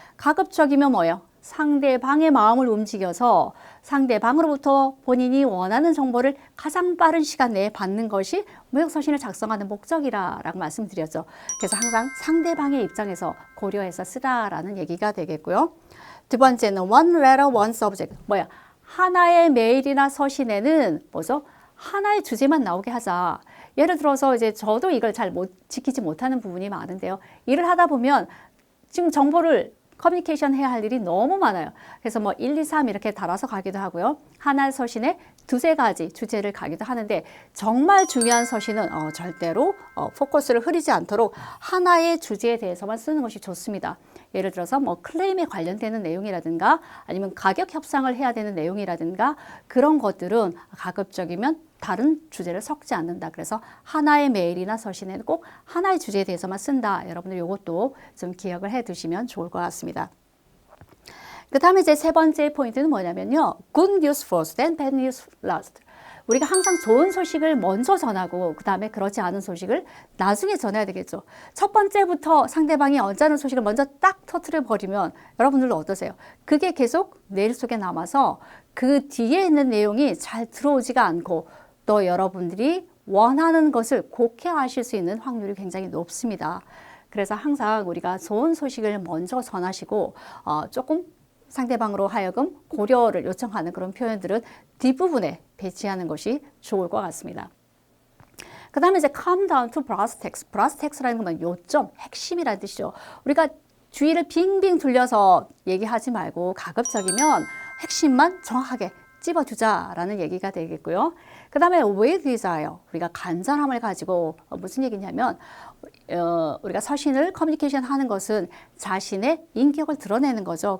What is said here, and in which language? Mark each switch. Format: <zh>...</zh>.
<ko>가급적이면 뭐예요? 상대방의 마음을 움직여서 상대방으로부터 본인이 원하는 정보를 가장 빠른 시간 내에 받는 것이 모욕서신을 작성하는 목적이라고 말씀드렸죠. 그래서 항상 상대방의 입장에서 고려해서 쓰라라는 얘기가 되겠고요. 두 번째는</ko> <en>one letter, one subject.</en> <ko>하나의 메일이나 서신에는 뭐죠? 하나의 주제만 나오게 하자. 예를 들어서 이제 저도 이걸 잘 지키지 못하는 부분이 많은데요. 일을 하다 보면 지금 정보를 커뮤니케이션 해야 할 일이 너무 많아요. 그래서 1, 2, 3 이렇게 달아서 가기도 하고요. 하나의 서신에 두세 가지 주제를 가기도 하는데 정말 중요한 서신은 절대로 포커스를 흐리지 않도록 하나의 주제에 대해서만 쓰는 것이 좋습니다. 예를 들어서 클레임에 관련되는 내용이라든가 아니면 가격 협상을 해야 되는 내용이라든가 그런 것들은 가급적이면 다른 주제를 섞지 않는다. 그래서 하나의 메일이나 서신에는 꼭 하나의 주제에 대해서만 쓴다. 여러분들 이것도 좀 기억을 해 두시면 좋을 것 같습니다. 그 다음에 이제 세 번째 포인트는 뭐냐면요.</ko> <en>Good news first and bad news last.</en> <ko>우리가 항상 좋은 소식을 먼저 전하고 그 다음에 그렇지 않은 소식을 나중에 전해야 되겠죠. 첫 번째부터 상대방이 언짢은 소식을 먼저 딱 터뜨려 버리면 여러분들도 어떠세요? 그게 계속 뇌 속에 남아서 그 뒤에 있는 내용이 잘 들어오지가 않고 또 여러분들이 원하는 것을 곡해하실 수 있는 확률이 굉장히 높습니다. 그래서 항상 우리가 좋은 소식을 먼저 전하시고 조금 상대방으로 하여금 고려를 요청하는 그런 표현들은 뒷부분에 배치하는 것이 좋을 것 같습니다. 그 다음에 이제</ko> <en>come down to brass tacks.</en> <ko>brass tacks라는 건 요점, 핵심이라는 뜻이죠. 우리가 주의를 빙빙 둘려서 얘기하지 말고 가급적이면 핵심만 정확하게 찝어주자라는 얘기가 되겠고요. 그 다음에</ko> <en>with desire,</en> <ko>우리가 간절함을 가지고 무슨 얘기냐면 우리가 서신을 커뮤니케이션 하는 것은 자신의 인격을 드러내는 거죠.</ko>